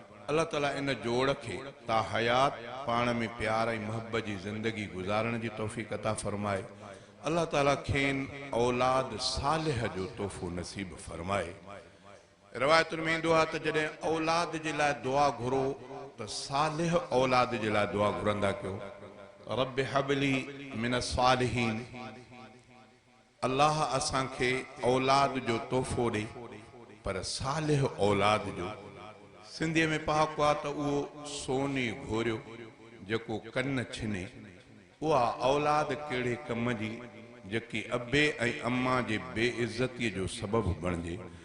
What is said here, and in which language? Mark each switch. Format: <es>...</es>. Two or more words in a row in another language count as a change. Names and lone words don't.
<sd>الله تعاليٰ ان جوڙ کي تا حيات پاڻ ۾ پيار ۽ محبت جي زندگي گذارڻ جي توفيق عطا فرمائي. الله تعاليٰ کين اولاد صالح جو تحفو نصيب فرمائي. روايتن ۾ ايندو آهي ته جڏهن اولاد جي لاءِ دعا گهرو ته صالح اولاد جي لاءِ دعا گهرندا ڪيو.</sd> <ar>رب هب لي من الصالحين.</ar> <sd>الله اسان کي اولاد جو تحفو ڏي، پر صالح اولاد جو. سنڌيءَ ۾ پهاڪو آهي ته اهو سوني گهوريو جيڪو ڪن ڇني. اها اولاد ڪهڙي ڪم جي جيڪي ابي ۽ اما جي بي عزتيءَ جو سبب بڻجي.</sd>